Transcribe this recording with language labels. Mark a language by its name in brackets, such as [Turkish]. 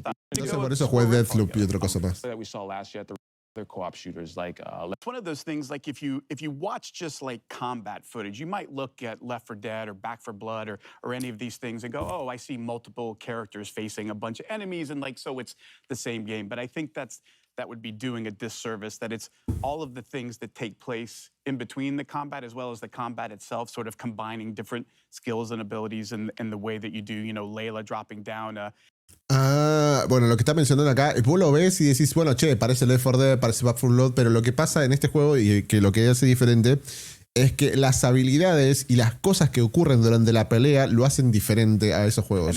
[Spanish] Entonces por eso jugué Deathloop y otra cosa más. [English] Co-op shooters it's one of those things like if you watch just like combat footage, you might look at Left 4 Dead or Back 4 Blood or any of these things and go, oh, I see multiple characters facing a bunch of enemies and so it's the same game. But I think that would be doing a disservice, that it's all of the things that take place in between the combat as well as the combat itself, sort of combining different skills and abilities in the way that you do, Layla dropping down [Spanish] bueno, lo que está mencionando acá, vos lo ves y decís, bueno, che, parece Left 4 Dead, parece Back 4 Blood, pero lo que pasa en este juego y que lo que hace diferente es que las habilidades y las cosas que ocurren durante la pelea lo hacen diferente a esos juegos.